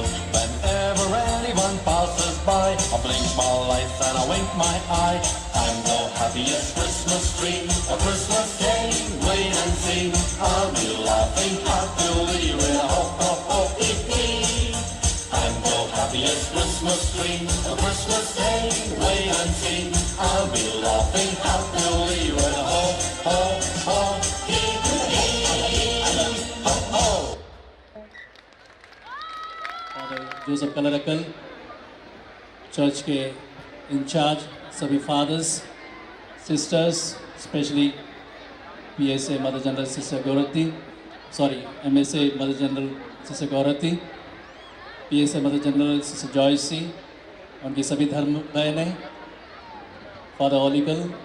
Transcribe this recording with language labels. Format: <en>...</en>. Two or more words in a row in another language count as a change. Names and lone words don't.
<en>Whenever anyone passes by, I blink my lights and I wink my eye. I'm the happiest Christmas tree. A Christmas day, wait and see. I'll be laughing happily with a ho ho ho hee hee. I'm the happiest Christmas tree. A Christmas day, wait and see. I'll be laughing happily with a ho ho ho hee hee. जोसेफ कलरकल, church के in-charge, सभी Fathers, Sisters, specially PSA Mother General Sister Gaurti, MSA Mother General Sister Gaurti, PSA Mother General Sister Joycee,</en> <hi>उनकी सभी धर्म बहनें,</hi> <en>फादर ओलिकल,</en>